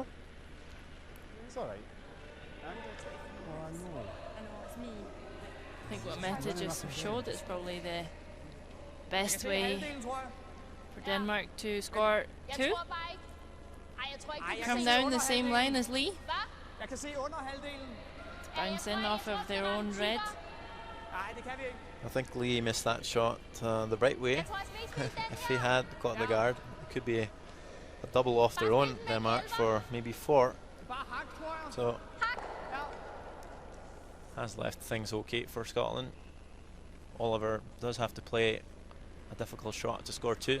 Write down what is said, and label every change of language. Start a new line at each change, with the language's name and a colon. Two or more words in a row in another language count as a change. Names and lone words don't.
English: It's alright. I know, it's me. I think what Meta just showed is probably the best way for Denmark to score 2. Come down the same line as Lee.
Danish: Jeg kan se under halvdelen.
English: Bounce in off of their own red.
Danish: Nej, det kan vi ikke.
English: I think Lee missed that shot the right way. If he had got the guard, it could be a double off their own, Denmark, for maybe 4. So has left things okay for Scotland. Oliver does have to play a difficult shot to score 2.